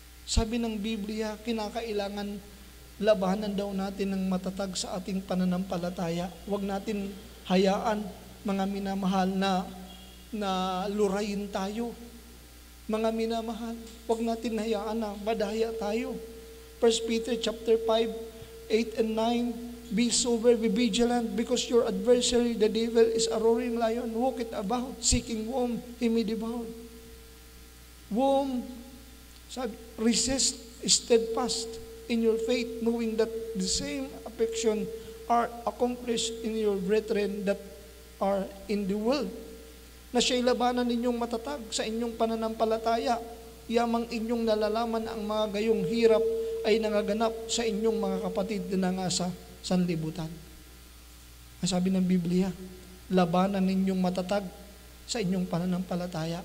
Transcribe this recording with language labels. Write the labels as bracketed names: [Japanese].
[Filipino] Sabi ng Biblia, kinakailangan labanan daw natin ng matatag sa ating pananampalataya. Huwag natin hayaan, mga minamahal, na lurayin tayo. Mga minamahal, huwag natin hayaan na madaya tayo. [English] 1 Peter chapter 5, 8 and 9, be sober, be vigilant, because your adversary, the devil, is a roaring lion, walketh about, seeking whom he may devour. Whom, resist steadfast in your faith, knowing that the same affection are accomplished in your brethren that are in the world. [Filipino] Na siya'y labanan ninyong matatag sa inyong pananampalataya, yamang inyong nalalaman ang mga gayong hirap ay nangaganap sa inyong mga kapatid na nasa sanlibutan. Ang sabi ng Biblia, labanan ninyong matatag sa inyong pananampalataya.